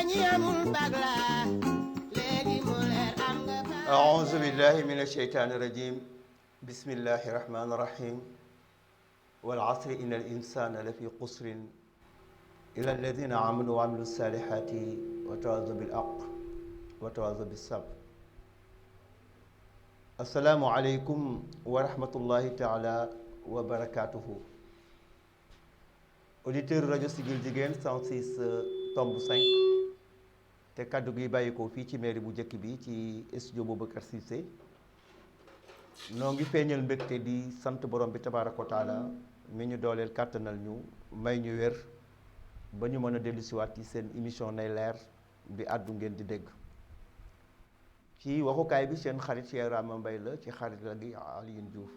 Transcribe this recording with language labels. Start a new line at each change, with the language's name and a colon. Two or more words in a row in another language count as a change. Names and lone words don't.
Arabic: أعوذ بالله من الشيطان الرجيم بسم الله الرحمن الرحيم والعصر إن الإنسان لفي قسر إلا الذين آمنوا وعملوا الصالحات وتواصوا بالحق وتواصوا بالصبر. السلام عليكم ورحمة الله تعالى وبركاته.
Wolof: Auditeur rajo Siggil Jigéen 106.5 te kaddu gi bàyyi ko fii ci mairie bu njëkk bi ci studio Boubacar Cissé noo ngi feeñal mbégte di sant borom bi
Arabic: تبارك وتعالى
Wolof: mi ñu dooleel kàttanal ñu may ñu wér ba ñu mën a dellusiwaat ci seen émission nay leer bi àddu ngeen di dégg ci waxukaay bi seen xarit Cheikh Rama Mbaye la ci xarit la gi Alioune Diouf.